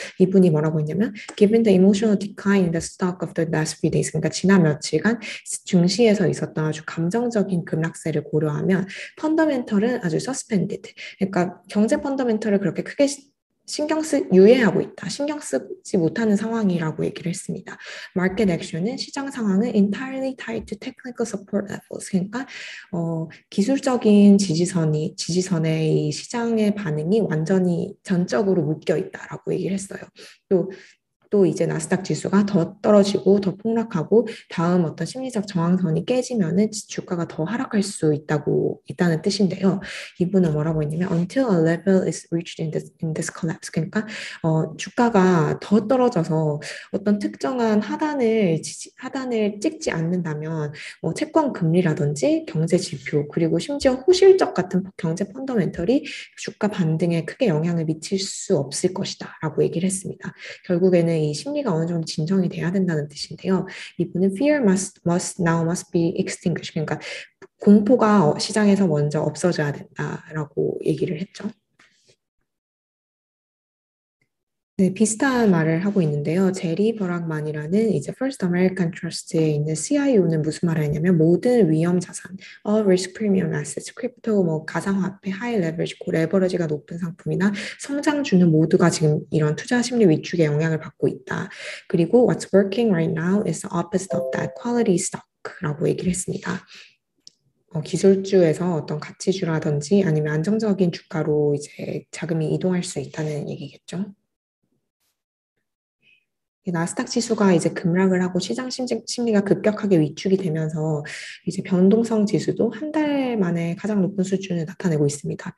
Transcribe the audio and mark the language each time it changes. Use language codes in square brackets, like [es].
[ko] 이분이 뭐라고 했냐면 [en] Given the emotional decline in the stock of the last few days, [ko] 그러니까 지난 며칠간 증시에서 있었던 아주 감정적인 급락세를 고려하면 펀더멘털은 아주 suspended. 그러니까 경제 펀더멘털을 그렇게 크게 유예하고 있다. 신경 쓰지 못하는 상황이라고 얘기를 했습니다. 마켓 액션은 시장 상황은 [en] entirely tied to technical support levels. [ko] 그러니까 기술적인 지지선의 이 시장의 반응이 완전히 전적으로 묶여 있다라고 얘기를 했어요. 또 이제 나스닥 지수가 더 떨어지고 더 폭락하고 다음 어떤 심리적 저항선이 깨지면은 주가가 더 하락할 수 있다는 뜻인데요. 이분은 뭐라고 했냐면 [en] until a level is reached in this collapse. [ko] 그러니까 주가가 더 떨어져서 어떤 특정한 하단을 찍지 않는다면 채권 금리라든지 경제 지표 그리고 심지어 호실적 같은 경제 펀더멘털이 주가 반등에 크게 영향을 미칠 수 없을 것이다라고 얘기를 했습니다. 결국에는 이 심리가 어느 정도 진정이 돼야 된다는 뜻인데요. 이분은 [en] fear must be extinguished. [ko] 그러니까 공포가 시장에서 먼저 없어져야 된다라고 얘기를 했죠. 네, 비슷한 말을 하고 있는데요. 제리 버락만이라는 이제 First American Trust에 있는 CIO는 무슨 말을 했냐면 모든 위험 자산, [en] all risk premium assets, [ko] 크립토, 뭐 가상화폐, high leverage, 레버리지가 높은 상품이나 성장주는 모두가 지금 이런 투자 심리 위축의 영향을 받고 있다. 그리고 [en] what's working right now is the opposite of that, quality stock라고 [ko] 얘기를 했습니다. 기술주에서 어떤 가치주라든지 아니면 안정적인 주가로 이제 자금이 이동할 수 있다는 얘기겠죠. 나스닥 지수가 이제 급락을 하고 시장 심리가 급격하게 위축이 되면서 이제 변동성 지수도 한 달 만에 가장 높은 수준을 나타내고 있습니다.